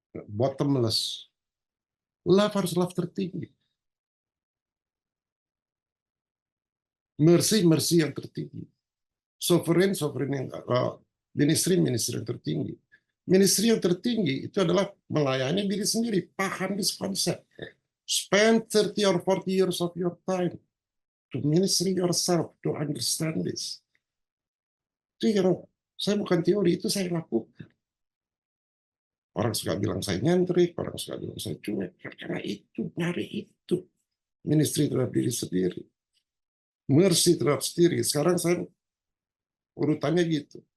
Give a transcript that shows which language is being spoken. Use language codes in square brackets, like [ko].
[id] Bottomless. Love harus love tertinggi. Mercy yang tertinggi. Sovereign yang ministry yang tertinggi. Ministry yang tertinggi itu adalah melayani diri sendiri. Paham [en] this concept. Spend 30 or 40 years of your time to ministry yourself, to understand this. [id] Itu yang saya bukan teori, itu saya lakukan. Orang suka bilang saya nyentrik, orang suka bilang saya cuek. Karena itu, nyari itu. Ministry terhadap diri sendiri. Mercy terhadap sendiri. Sekarang saya urutannya gitu.